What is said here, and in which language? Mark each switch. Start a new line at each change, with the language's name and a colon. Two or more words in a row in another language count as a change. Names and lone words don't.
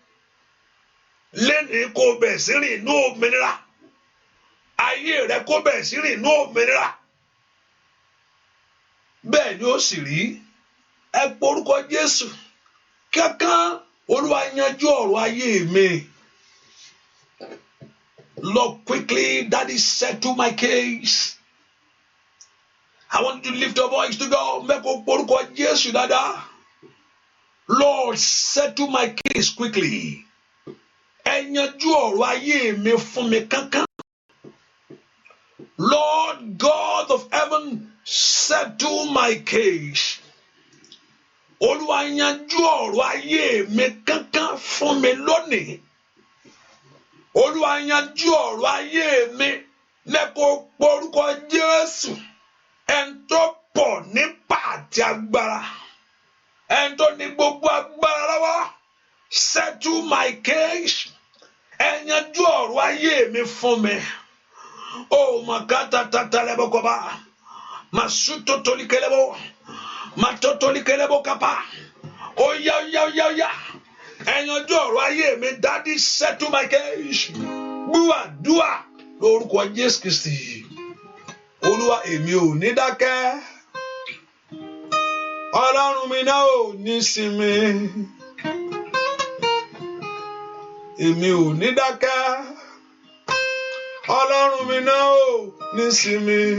Yoruba: Lẹ́ni kó bẹ̀ sí rìn ní òmìnira. Ayé rẹ kó bẹ̀ sí rìn ní òmìnira. Bẹ́ẹ̀ ni ó sì rí. Ẹ porúkọ Jésù. Kankan Olúwa yanjú ọ̀rọ̀ ayé mi.
English: Lord, quickly, Daddy, settle my case. I want you to lift your voice to God.
Yoruba: Mẹ́kọ̀ọ́ porúkọ Jésù dáadáa.
English: Lord, settle my case quickly.
Yoruba: Ẹ yanjú ọ̀rọ̀ ayé mi fún mi kankan.
English: Lord God of heaven, settle my case.
Yoruba: Olúwa yanjú ọ̀rọ̀ ayé mi kankan fún mi lónìí. Olúwa yanjú ọ̀rọ̀ ayé mi. Mẹ́kọ̀ọ́ porúkọ Jésù. Ẹn tó pọ̀ nípa àti agbára. Ẹn tó ní gbogbo agbára lọ́wọ́.
English: Settle my case.
Yoruba: Ẹ yanjú ọ̀rọ̀ ayé mi fún mi. Oh, makata tatalebo koba. Masuto tolikelebo. Matotolikelebo kapa. Oh, ya. Ẹ yanjú ọ̀rọ̀ ayé mi.
English: Daddy, settle my case.
Yoruba: Dua. lórúkọ Jésù Kristi. Olúwa èmi ò ní dákẹ́, Ọlọ́run mi náà ò ní sinmi. Èmi ò ní dákẹ́, Ọlọ́run mi náà ò ní sinmi.